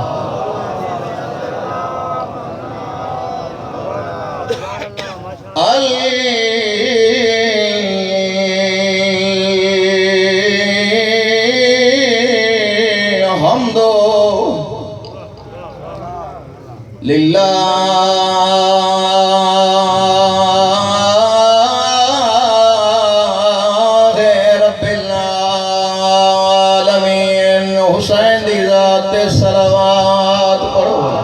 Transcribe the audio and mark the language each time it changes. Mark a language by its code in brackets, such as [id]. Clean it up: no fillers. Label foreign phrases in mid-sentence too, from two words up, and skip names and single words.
[ar] حمدُ لله رب العالمين. [pa] حسین دی ذات تے صلوات پڑھو.